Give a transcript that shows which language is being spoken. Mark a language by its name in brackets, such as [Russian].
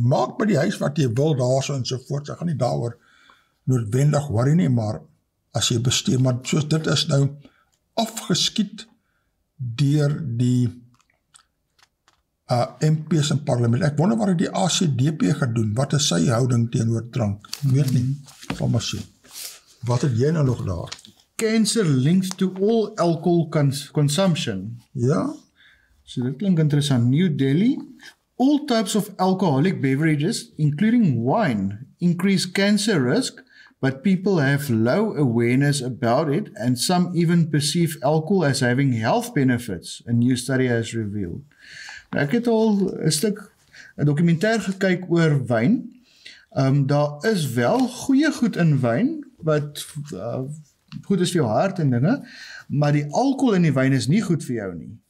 [Afrikaans] Maak by die huis wat jy wil daarso en so voort. Ek gaan nie daaroor noodwendig worry nie, maar as jy bestuur, maar soos dit is nou afgeskiet deur die MP's in parlement. Ek wonder wat het die ACDP gedoen, wat is sy houding teenoor drank? Weet nie, sal maar sien. Wat het jy nou nog daar? [English] Cancer linked to all alcohol consumption. [Afrikaans] Ja? So dit klink interessant. [English] New Delhi, all types of alcoholic beverages, including wine, increase cancer risk, but people have low awareness about it, and some even perceive alcohol as having health benefits, a new study has revealed. [Afrikaans] Nou, ek het al 'n dokumentêr gekyk oor wyn. Daar is wel goeie goed in wyn, wat goed is vir jou hart en dinge, maar die alkohol in die wyn is nie goed vir jou nie.